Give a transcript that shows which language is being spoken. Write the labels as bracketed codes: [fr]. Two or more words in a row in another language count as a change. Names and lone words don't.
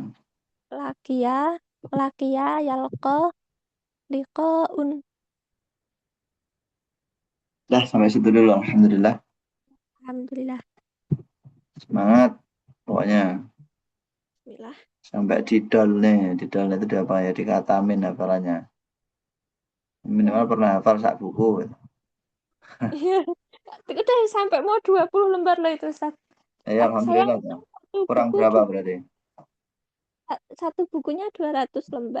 [ar] lakia, lakia, yalqa, liqaun. [id] Dah, sampai situ dulu. Alhamdulillah. Alhamdulillah. Semangat. Pokoknya. Bismillah. Sampai didol itu udah apa ya, dikatamin hafalannya. Minimal Hmm. pernah hafal sak buku. Iya, udah sampai mau 20 lembar loh itu, Ustaz. Ya, Saya alhamdulillah ya. satu Kurang buku berapa dua, berarti? satu bukunya 200 lembar.